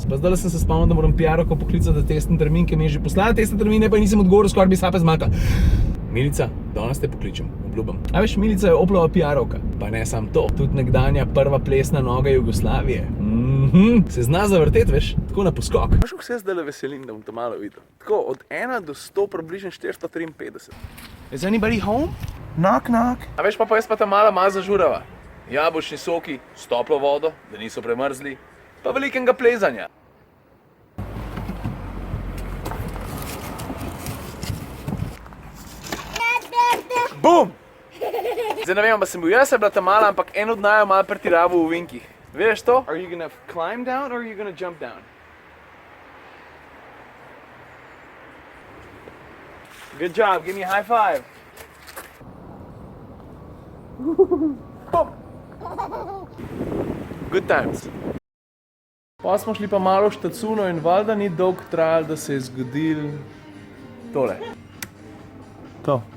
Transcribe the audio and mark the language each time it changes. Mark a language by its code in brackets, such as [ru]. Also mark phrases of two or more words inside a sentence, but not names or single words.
[sl] Pa zdaj sem se spomnil, da moram PR-oko poklicati za testni termin, ki mi je že poslala testne termine, pa nisem odgovoril, skoraj bi sape zmakal. Milica, danes te pokličem, obljubam. A veš, Milica je Oplova PR-ovka. Pa ne sam to, tudi nekdanja prva plesna noga Jugoslavije. Se zna zavrteti, veš, tako na poskok. Veš, kako se jaz zdaj veselim, da bom to malo videl. Tako, od 1 do 100, približno 453. [en] Is anybody home? Knock, knock. [sl] A veš, pa jaz pa ta malo zažurava. Jabolčni soki s toplo vodo, da niso premrzli, pa velikega plezanja. Bum! Zdaj ne vem, pa sem bil jaz, je bila ta mala, ampak en od naju malo pretiraval v ovinkih. Veš to? [en] Are you gonna climb down or are you gonna jump down? Good job, give me a high five. Bum! Good times. [sl] Pa smo šli pa malo v štacuno in valjda ni dolgo trajalo, da se je zgodil tole. To.